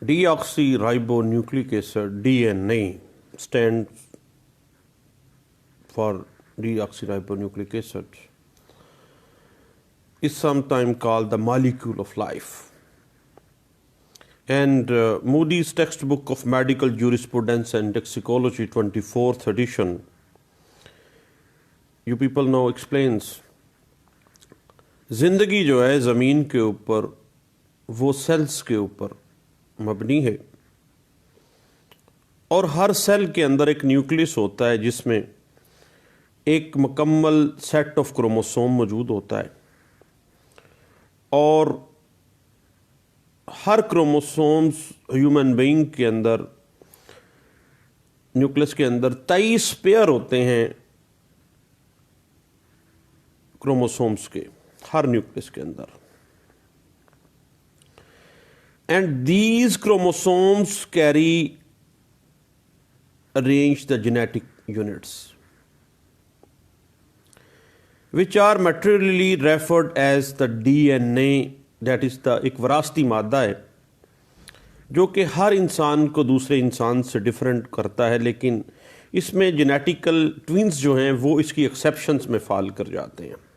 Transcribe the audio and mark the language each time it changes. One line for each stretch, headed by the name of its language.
English: Deoxyribonucleic acid DNA stands for deoxyribonucleic acid is sometimes called the molecule of life. And Moody's textbook of medical jurisprudence and toxicology 24th edition, you people know, explains
Urdu: زندگی جو ہے زمین کے اوپر وہ sales کے اوپر مبنی ہے، اور ہر سیل کے اندر ایک نیوکلیس ہوتا ہے جس میں ایک مکمل سیٹ آف کروموسوم موجود ہوتا ہے، اور ہر کروموسومز ہیومن بینگ کے اندر نیوکلیس کے اندر 23 پیئر ہوتے ہیں کروموسومز کے ہر نیوکلیس کے اندر.
English: And these chromosomes carry arranged the genetic units, which are materially referred as the DNA. That is the
Urdu: ایک وراثتی مادہ ہے جو کہ ہر انسان کو دوسرے انسان سے ڈیفرنٹ کرتا ہے، لیکن اس میں جینیٹیکل ٹوینز جو ہیں وہ اس کی ایکسیپشنز میں فال کر جاتے ہیں.